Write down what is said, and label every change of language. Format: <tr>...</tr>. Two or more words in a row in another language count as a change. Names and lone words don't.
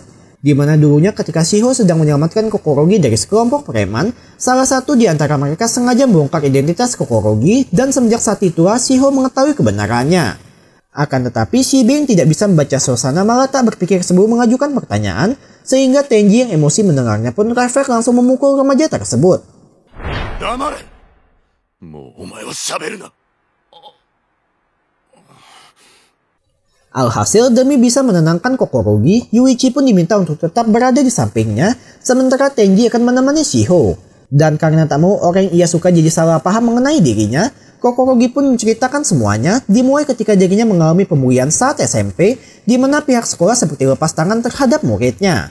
<id>Di mana dulunya ketika Shiho sedang menyelamatkan Kokorogi dari sekelompok preman, salah satu di antara mereka sengaja membongkar identitas Kokorogi dan semenjak saat itulah Shiho mengetahui kebenarannya. Akan tetapi Shibe yang tidak bisa membaca suasana malah tak berpikir sebelum mengajukan pertanyaan, sehingga Tenji yang emosi mendengarnya pun refleks langsung memukul remaja tersebut.</id> <ja>Damare! もうお前は喋るな。</ja> <id>Alhasil demi bisa menenangkan Kokorogi, Yuichi pun diminta untuk tetap berada di sampingnya, sementara Tenji akan menemani Shiho. Dan karena tak mau orang yang ia suka jadi salah paham mengenai dirinya, Kokorogi pun menceritakan semuanya, dimulai ketika dirinya mengalami pemulihan saat SMP, di mana pihak sekolah seperti lepas tangan terhadap muridnya.</id>